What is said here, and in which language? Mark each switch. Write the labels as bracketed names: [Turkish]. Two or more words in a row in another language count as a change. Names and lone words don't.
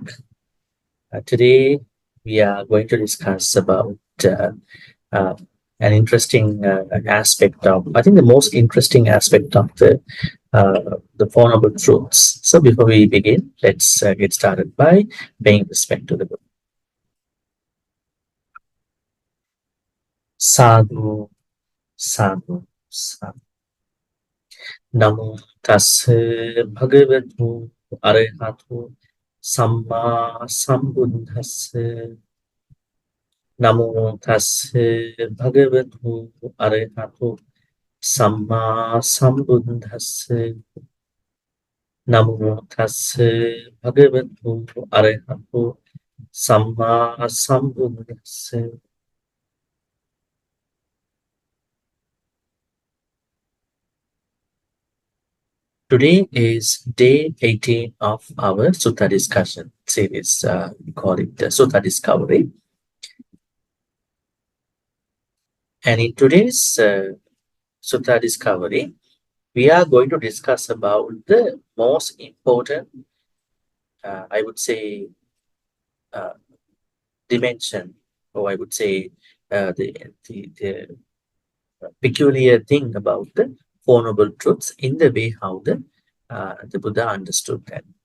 [English] Today, we are going to discuss about uh, an interesting aspect of, I think, the most interesting aspect of the Four Noble Truths. So, before we begin, let's get started by paying respect to the book. [Pali] Sadhu, sadhu, sadhu. Namo tassa bhagavatu arahatu samma sambuddhassa. Namo tassa bhagavatu arahatu samma sambuddhassa. Namo tassa bhagavatu arahatu samma sambuddhassa. [English] Today is day 18 of our Sutta discussion series. We call it Sutta Discovery. And in today's Sutta Discovery, we are going to discuss about the most important, I would say, dimension, or I would say the peculiar thing about the Four Noble Truths in the way how the Buddha understood that.